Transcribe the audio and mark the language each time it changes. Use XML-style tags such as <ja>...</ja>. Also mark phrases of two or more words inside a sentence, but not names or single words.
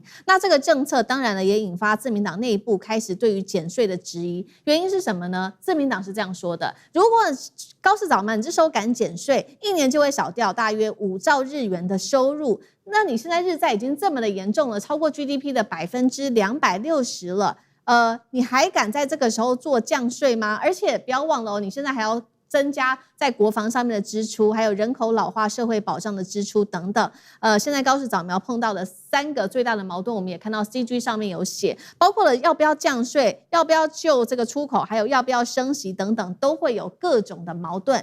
<zh>那這個政策當然呢，也引發自民黨內部開始對於減稅的質疑。原因是什麼呢？自民黨是這樣說的：如果高市早苗你這時候敢減稅，1年就會少掉大約5兆日元的收入。那你現在日債已經這麼的嚴重了，超過 GDP 的260%了。你還敢在這個時候做降稅嗎？而且不要忘了你現在還要增加在國防上面的支出，還有人口老化、社會保障的支出等等。現在高市早苗碰到的3個最大的矛盾，我們也看到 CG 上面有寫，包括了要不要降稅、要不要救這個出口，還有要不要升息等等，都會有各種的矛盾。</zh>